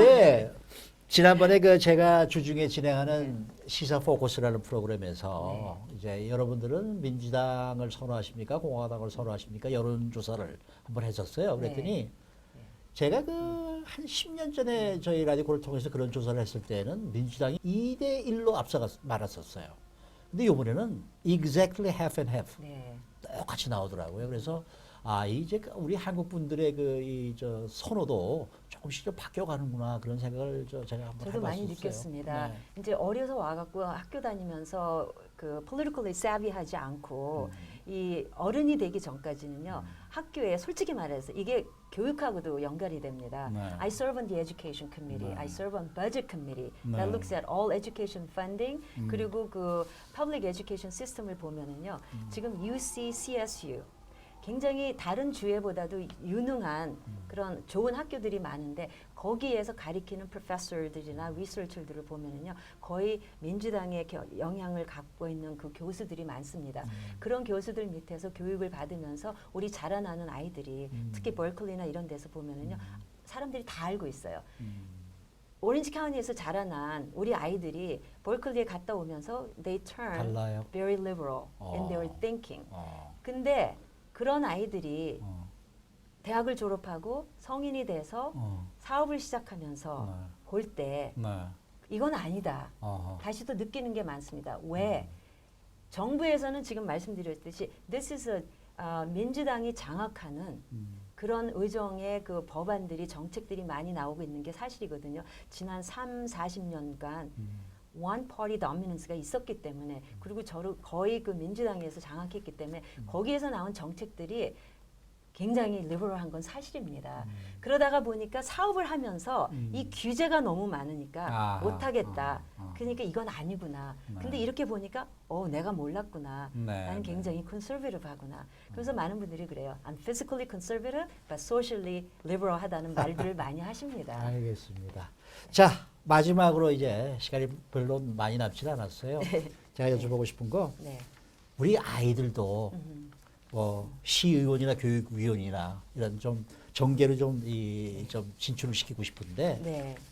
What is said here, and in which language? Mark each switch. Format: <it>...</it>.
<ko>근데 지난번에 제가 주중에 진행하는 시사 포커스라는 프로그램에서 이제 여러분들은 민주당을 선호하십니까 공화당을 선호하십니까 여론조사를 한번 했었어요. 그랬더니 제가 한 10년 전에 저희 라디오를 통해서 그런 조사를 했을 때는 민주당이 2대 1로 앞서가 말았었어요. 근데 이번에는</ko> <en>exactly half and half</en> <ko>네. 똑같이 나오더라고요. 그래서 이제 우리 한국 분들의 선호도 조금씩 좀 바뀌어가는구나 그런 생각을 제가 한번 저도 많이 해봤었어요. 느꼈습니다. 네. 이제 어려서 와갖고 학교 다니면서 그</ko> <en>politically savvy</en> <ko>하지 않고 이 어른이 되기 전까지는요 학교에 솔직히 말해서 이게 교육하고도 연결이 됩니다. 네.</ko> <en>I serve on the education committee, I serve on budget committee</en> <ko>네.</ko> <en>that looks at all education funding</en> <ko>그리고 그 public education system을 보면은요 지금 UC, CSU 굉장히 다른 주에보다도 유능한 그런 좋은 학교들이 많은데 거기에서 가리키는 프로페서들이나 리서처들을 보면은요 거의 민주당의 영향을 갖고 있는 그 교수들이 많습니다. 그런 교수들 밑에서 교육을 받으면서 우리 자라나는 아이들이 특히 버클리나 이런 데서 보면은요 사람들이 다 알고 있어요. 오렌지 카운티에서 자라난 우리 아이들이 버클리에 갔다 오면서</ko> <en>they turn</en> <ko>달라요.</ko> <en>very liberal in their thinking.</en> <ko>어. 근데 그런 아이들이 대학을 졸업하고 성인이 돼서 사업을 시작하면서 볼 때 네. 이건 아니다. 다시 또 느끼는 게 많습니다. 왜? 정부에서는 지금 말씀드렸듯이</ko> <en>this is a,</en> <ko>민주당이 장악하는 그런 의정의 그 법안들이 정책들이 많이 나오고 있는 게 사실이거든요. 지난 40년간</ko> <en>one party dominance</en> <ko>가 있었기 때문에 그리고 거의 그 민주당에서 장악했기 때문에 거기에서 나온 정책들이 굉장히 리버럴한 건 사실입니다. 그러다가 보니까 사업을 하면서 이 규제가 너무 많으니까 못하겠다. 그러니까 이건 아니구나. 근데 이렇게 보니까 내가 몰랐구나. 나는 굉장히 컨서베티브하구나. 그래서 많은 분들이 그래요.</ko> <en>I'm physically conservative, but socially liberal하다는</en> <ko>말들을 많이 하십니다. 알겠습니다. 자, 마지막으로 이제 시간이 별로 많이 남지 않았어요. 제가 여쭤보고 싶은 거, 네. 우리 아이들도 시의원이나 교육위원이나 이런 좀 정계를 좀 진출을 시키고 싶은데 네.</ko>